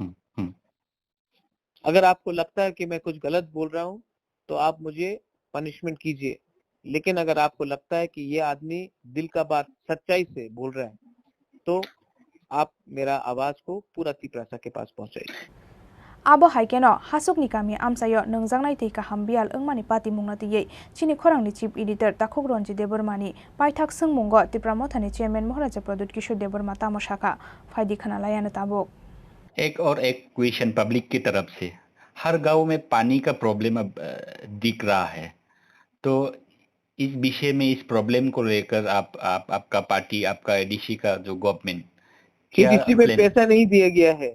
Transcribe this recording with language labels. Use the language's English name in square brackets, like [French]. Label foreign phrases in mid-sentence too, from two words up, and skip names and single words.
[Hindi] अगर आपको लगता है कि मैं कुछ गलत बोल रहा हूं तो आप मुझे पनिशमेंट कीजिए, लेकिन अगर आपको लगता है कि ये आदमी दिल का बात सच्चाई से बोल रहा है तो आप मेरा आवाज को पूरा तिपरासा के पास पहुंचाइए। [Kok Borok] Abo haikeno hasuk ni kami amsayo nungjangnai tei kaham bial engmani pati mungnati chini khorang ni chief editor Takhogronji Debarmani paithak sungmungo Tipramotha ni chairman Maharaja Pradut Kishore Debarma tamoshaka phaidi khana layana tabo। [Hindi] एक और एक क्वेश्चन पब्लिक की तरफ से, हर गांव में पानी का प्रॉब्लम अब दिख रहा है, तो इस विषय में, इस प्रॉब्लम को लेकर आपका पार्टी, आपका एडीसी का जो गवर्नमेंट, एडीसी में पैसा नहीं दिया गया है।